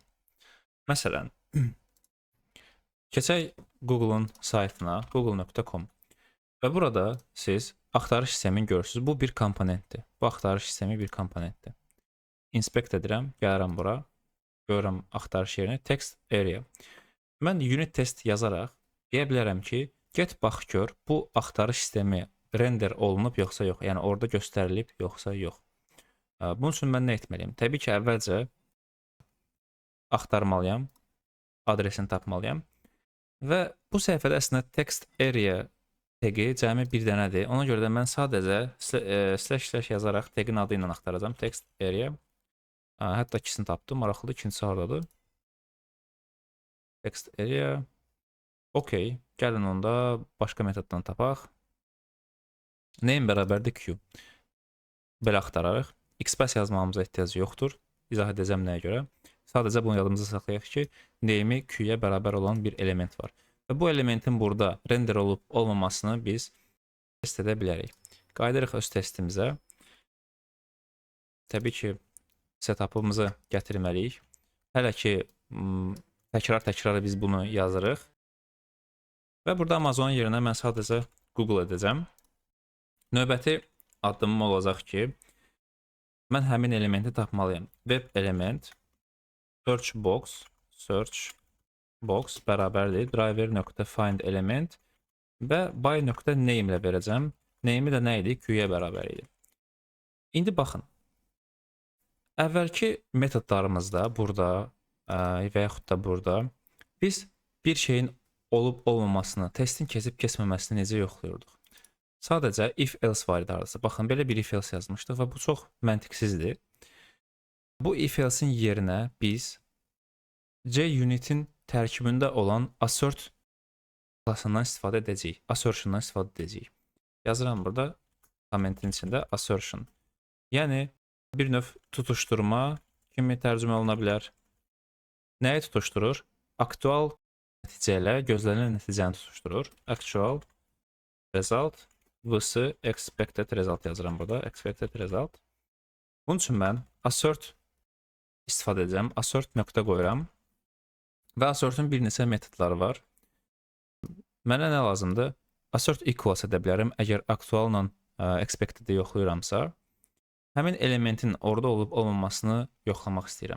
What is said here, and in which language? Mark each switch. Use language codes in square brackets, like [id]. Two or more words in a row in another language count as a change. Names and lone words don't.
[az] Məsələn, keçək Google-un saytına, google.com və burada siz axtarış sistemini görürsünüz. Bu bir komponentdir. Bu axtarış sistemi bir komponentdir. Inspect edirəm, gəlirəm bura, görürəm axtarış yerinə, [en] text area. [az] Mən [en] unit test [az] yazaraq deyə bilərəm ki, get bax gör, bu axtarış sistemi render olunub yoxsa yox, yəni orada göstərilib yoxsa yox. Bunun üçün mən nə etməliyim? Təbii ki, əvvəlcə axtarmalıyam, adresini tapmalıyam və bu səhifədə əslində [en] text area [az] tagi cəmi bir dənədir. Ona görə də mən sadəcə / yazaraq tagin adı ilə axtaracam, [en] text area. [az] Hətta ikisini tapdım, maraqlıdır, ikincisi haradadır? [en] Text area. [az] Okey, gəlin onda başqa metoddan tapaq. Name bərabərdir Q. Belə axtararıq. XPath yazmamıza ehtiyac yoxdur. İzah edəcəm nəyə görə. Sadəcə bunu yadımıza saxlayaq ki, name'i Q-yə bərabər olan bir element var. Və bu elementin burada render olub olmamasını biz test edə bilərik. Qayıdırıq öz testimizə. Təbii ki, setup'ımızı gətirməliyik. Hələ ki, təkrar biz bunu yazırıq. Və burada Amazon yerinə mən sadəcə Google edəcəm. Növbəti addımım olacaq ki, mən həmin elementi tapmalıyam. [en] Web element search box [az] bərabərdir [en] driver.find element [az] və by.name ilə verəcəm. Name'i də nə idi? Q-yə bərabər idi. İndi baxın. Əvvəlki metodlarımızda burada və yaxud da burada biz bir şeyin olub olmamasını, testin keçib keçməməsini necə yoxlayırdıq? Sadəcə if-else var idi arası. Baxın, belə bir if-else yazmışdıq və bu çox məntiqsizdir. Bu if-else'in yerinə biz JUnit'in tərkibində olan assert klassından istifadə edəcəyik. Assertion'dan istifadə edəcəyik. Yazıram burada, kommentin içində assertion. Yəni, bir növ tutuşturma kimi tərcümə oluna bilər. Nəyi tutuşturur? Aktual nəticə ilə gözlənilən nəticəni tutuşturur. [en] Actual result vs expected result [az] yazıram burada. [en] Expected result. [az] Bunun üçün mən assert istifadə edəcəm. Assert nöqtə qoyuram. Və assert'ün bir neçə metodları var. Mənə nə lazımdır? [en] Assert equals [az] edə bilərəm. Əgər aktualla expected-i yoxlayıramsa, həmin elementin orada olub olmamasını yoxlamaq istəyirəm.